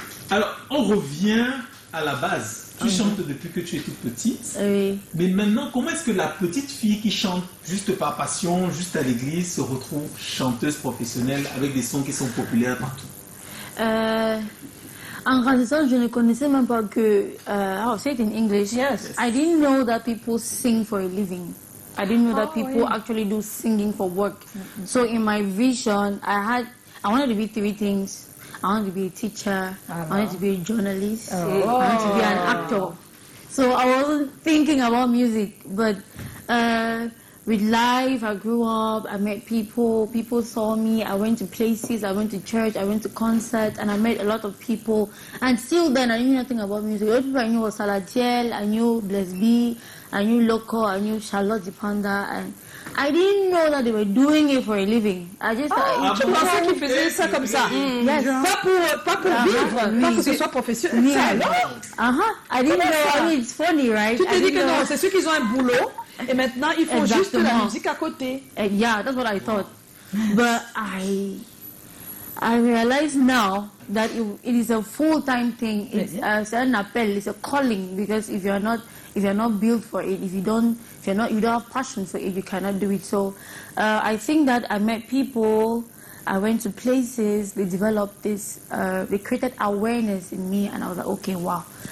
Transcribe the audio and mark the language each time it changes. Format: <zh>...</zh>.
<fr>Alors, on revient à la base. Tu chantes depuis que tu es toute petite. Oui. Mais maintenant, comment est-ce que la petite fille qui chante juste par passion, juste à l'église, se retrouve chanteuse professionnelle avec des sons qui sont populaires partout? En grandissant, je ne connaissais même pas que...</fr> <en>I'll say it in English. Yes. I didn't know that people sing for a living. I didn't know that people actually do singing for work. So in my vision, I wanted to be 3 things. I wanted to be a teacher, I wanted to be a journalist, I wanted to be an actor. So I wasn't thinking about music, but with life, I grew up, I met people saw me, I went to places, I went to church, I went to concerts, and I met a lot of people. And still then, I knew nothing about music. The only people I knew was Salatiel, I knew Bless B, I knew Loco, I knew Charlotte Dipanda, and I didn't know that they were doing it for a living. I just</en> <fr>tu pensais qu'ils faisaient ça comme ça?</fr> <en>Yes.</en> <fr>Pas pour vivre, pas que ce soit professionnel.</fr> <en>I didn't know. I mean, it's funny, right?</en> <fr>Tu te dis que non, c'est ceux qui ont un boulot et maintenant ils font juste la musique à côté.</fr> <en>Yeah, that's what I thought. But I realize now that it is a full-time thing. It's an appel. It's a calling, because if you're not built for it, if you don't have passion for it, you cannot do it. So I think that I met people, I went to places, they developed this, they created awareness in me, and I was like, okay, wow.</en>